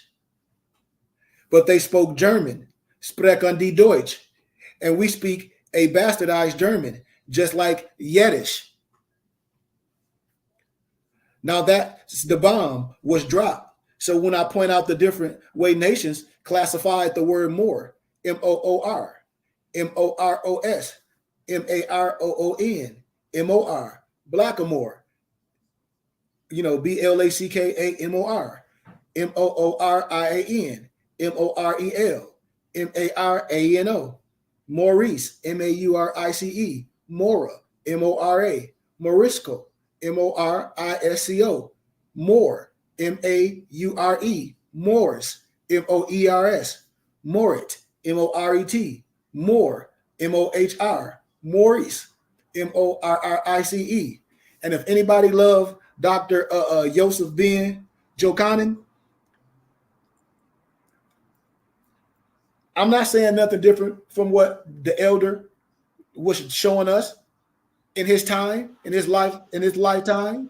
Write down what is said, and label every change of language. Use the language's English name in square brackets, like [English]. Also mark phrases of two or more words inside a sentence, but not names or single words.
[English] But they spoke German, [German] sprechen die Deutsch, [English] and we speak a bastardized German, just like Yiddish. Now that the bomb was dropped. So when I point out the different way nations classified the word Moor, M-O-O-R, M-O-R-O-S, M-A-R-O-O-N, M-O-R, Blackamoor, B-L-A-C-K-A-M-O-R, M-O-O-R-I-A-N, M-O-R-E-L, M-A-R-A-N-O, Maurice, M-A-U-R-I-C-E, Mora, M-O-R-A, Morisco, M-O-R-I-S-C-O, Moore, M-A-U-R-E, Morris, M-O-E-R-S, Morit, M-O-R-E-T, Moore, M-O-H-R, Maurice, M-O-R-R-I-C-E. And if anybody love Dr. Yosef Ben Jochanan, I'm not saying nothing different from what the elder was showing us in his time, in his lifetime.